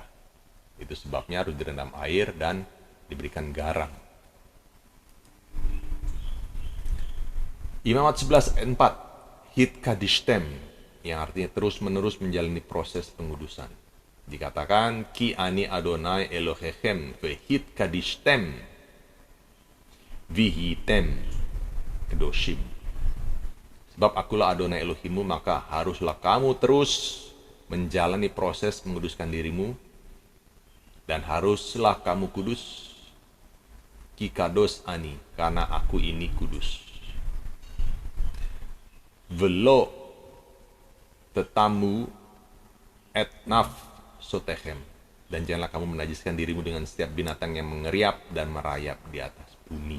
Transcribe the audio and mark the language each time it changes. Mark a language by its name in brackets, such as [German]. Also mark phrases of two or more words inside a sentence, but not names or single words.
[Indonesian] Itu sebabnya harus direndam air dan diberikan garam. Imamat 11 ayat 4, [Hebrew] התקדשתם, [Indonesian] yang artinya terus-menerus menjalani proses pengudusan. Dikatakan, [Hebrew] כי אני אדוני אלוהיכם והתקדשתם והייתם קדושים. [Indonesian] Sebab akulah Adonai Elohimmu, maka haruslah kamu terus menjalani proses menguduskan dirimu, dan haruslah kamu kudus, [Hebrew] כי קדוש אני, [Indonesian] karena aku ini kudus. [Hebrew] ולא תטמאו את נפשותיכם, [Indonesian] dan janganlah kamu menajiskan dirimu dengan setiap binatang yang mengeriap dan merayap di atas bumi.